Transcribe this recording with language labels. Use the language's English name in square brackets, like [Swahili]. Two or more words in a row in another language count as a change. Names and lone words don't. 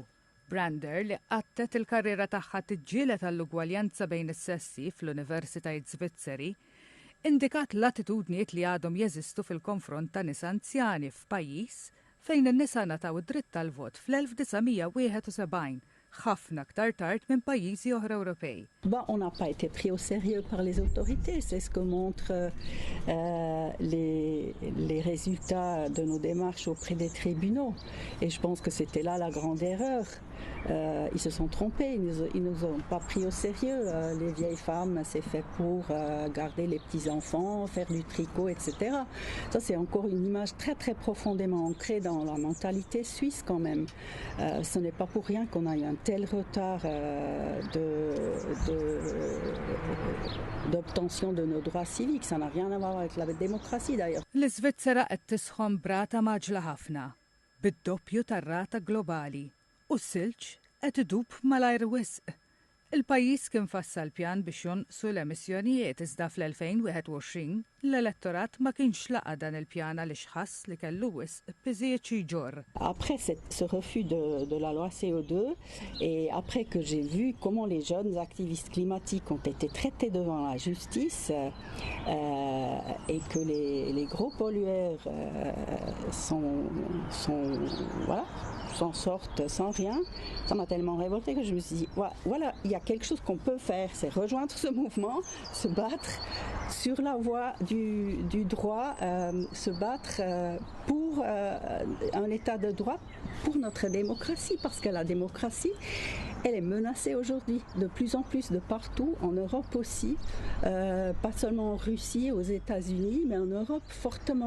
[Maltese] Brander li qattet il-karriera tagħha tiġġieled għall-ugwaljanza bejn is-sessi fl-Universitajiet Svizzeri indikat l-attitudnijiet li għadhom jeżistu fil-konfront ta' nisa anzjani f'pajjiż fejn in-nisa nataw id-dritt tal-vot fl-1971 ħafna aktar tard minn pajjiżi oħra Ewropej. [French] On n'a pas été pris au sérieux par les autorités, c'est ce que montrent les résultats de nos démarches auprès des tribunaux. Et je pense que c'était là la grande erreur. Ils se sont trompés, ils nous ont pas pris au sérieux. Les vieilles femmes, c'est fait pour garder les petits-enfants, faire du tricot, etc. Ça, c'est encore une image très très profondément ancrée dans la mentalité suisse quand même. Ce n'est pas pour rien qu'on a eu un tel retard d'obtention de nos droits civiques. Ça n'a rien à voir avec la démocratie d'ailleurs. [Maltese] L-Iżvizzera qed tisħon brata maġla ħafna, bid-doppju tar-rata globali. U s-silġ qed idub malajr wisq. Il-pajjiż kien fassal pjan biex jonqsu l-emissjonijiet iżda fl-2021 l-elettorat ma kienx laqa dan il-pjan għaliex ħass li kellu wisq biżżejjed xi jġorr. [French] Après ce refus de la loi CO2 et après que j'ai vu comment les jeunes activistes climatiques ont été traités devant la justice et que les gros pollueurs s'en sortent sans rien, ça m'a tellement révoltée que je me suis dit, voilà, il y a quelque chose qu'on peut faire, c'est rejoindre ce mouvement, se battre sur la voie du droit, se battre pour un état de droit, pour notre démocratie, parce que la démocratie, elle est menacée aujourd'hui, de plus en plus de partout, en Europe aussi, pas seulement en Russie, aux États-Unis, mais en Europe fortement.